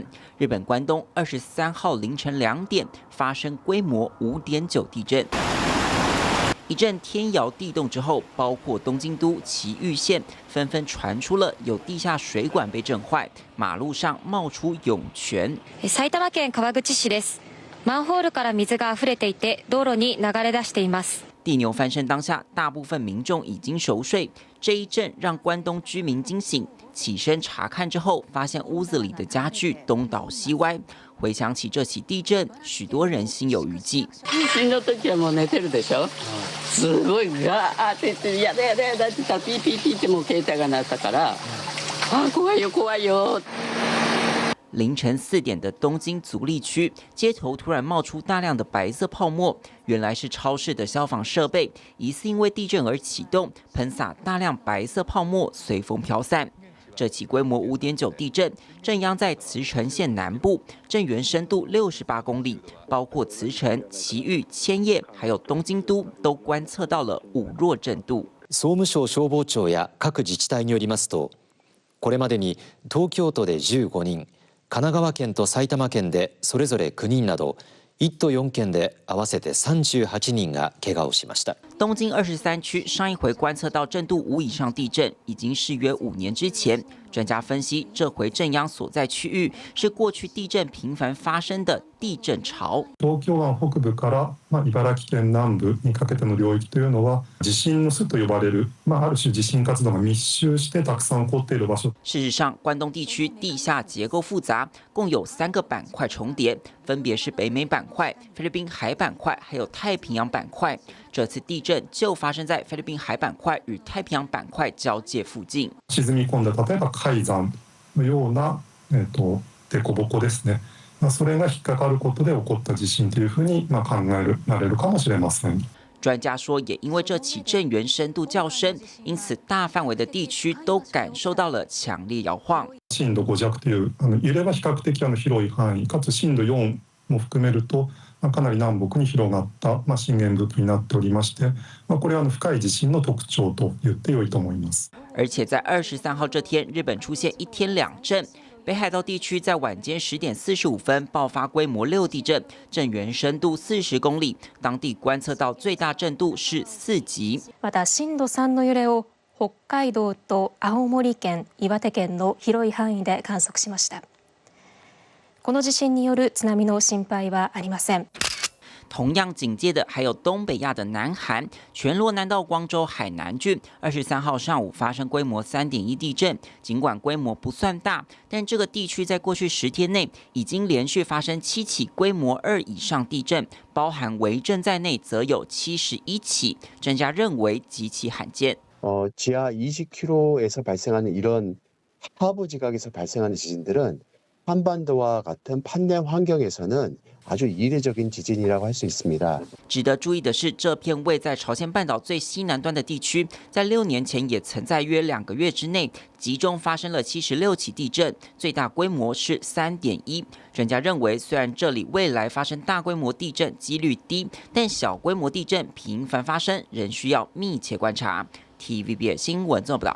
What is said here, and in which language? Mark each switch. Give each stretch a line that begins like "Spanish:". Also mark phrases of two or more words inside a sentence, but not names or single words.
Chinese: 日本关东23号凌晨2点发生规模5.9地震。一阵天摇地动之后，包括东京都、埼玉县纷纷传出了有地下水管被震坏，马路上冒出涌泉。
Japanese: 埼玉県川口市です。マンホールから水が溢れていて、道路に流れ出しています。
Chinese: 地牛翻身当下，大部分民众已经熟睡。这一震让关东居民惊醒，起身查看之后，发现屋子里的家具东倒西歪。回想起这起地震，許多人心有余悸。
Japanese: 地震の時はもう寝てるでしょ。すごいガーって言ってやだやだやだって言ったらピーピーピーってもう携帯が鳴ったから、怖いよ怖いよ。
Chinese: 凌晨4点的东京足立区街头突然冒出大量的白色泡沫，原来是超市的消防设备疑似因为地震而启动，喷洒大量白色泡沫，随风飘散。这起规模5.9地震震央在茨城县南部，震源深度68公里，包括茨城、埼玉、千叶还有东京都都观测到了5弱震度。
Japanese: 総務省消防庁や各自治体によりますと、これまでに東京都で15人。神奈川県と埼玉県でそれぞれ9人など1都4県で合わせて38人が怪我をしました。
Chinese: 东京23区上一回观测到震度5以上地震，已经是约5年之前。专家分析，这回震央所在区域是过去地震频繁发生的地震潮。
Japanese: 東京湾北部から茨城県南部にかけての領域というのは地震の巣と呼ばれる、ある種地震活動が密集してたくさん起こっている場所。
Chinese: 事实上，关东地区地下结构复杂，共有3个板块重叠，分别是北美板块、菲律宾海板块还有太平洋板块。这次地震就发生在菲律宾海板块与太平洋板块交界附近。
Japanese: 沈み込んだ例えば海山のような凸凹ですね。それが引っかかることで起こった地震というふうに考えられるかもしれません。
Chinese: 专家说，也因为这起震源深度较深，因此大范围的地区都感受到了强烈摇晃。
Japanese: 震度5弱という揺れは比較的広い範囲、かつ震度4も含めると。かなり南北に広がった震源ループになっておりまして、これは深い地震の特徴と言って良いと思います。
Chinese: 而且在23号这天，日本出现1天2震。北海道地区在晚间10点45分爆发规模6地震，震源深度40公里，当地观测到最大震度是4 級。
Japanese: また震度3の揺れを北海道と青森県、岩手県の広い範囲で観測しました。この地震による津波の心配はありません。
Chinese: 同样警戒的还有东北亚的南韩，全罗南道光州海南郡23号上午发生规模3.1地震，尽管规模不算大，但这个地区在过去10天内已经连续发生7起规模2以上地震，包含微震在内则有71起。专家认为极其罕见。
Korean: 지하 20km에서 발생하는 이런 하부 지각에서 발생하는 지진들은 한반도와 같은 판대 환경에서는 아주 이례적인 지진이라고 할 수 있습니다.
Chinese: 值得注意的是，这片位在朝鲜半岛最西南端的地区，在6年前也曾在约2个月之内集中发生了76起地震，最大规模是3.1。专家认为，虽然这里未来发生大规模地震几率低，但小规模地震频繁发生，仍需要密切观察。TVBS 新闻综合报道。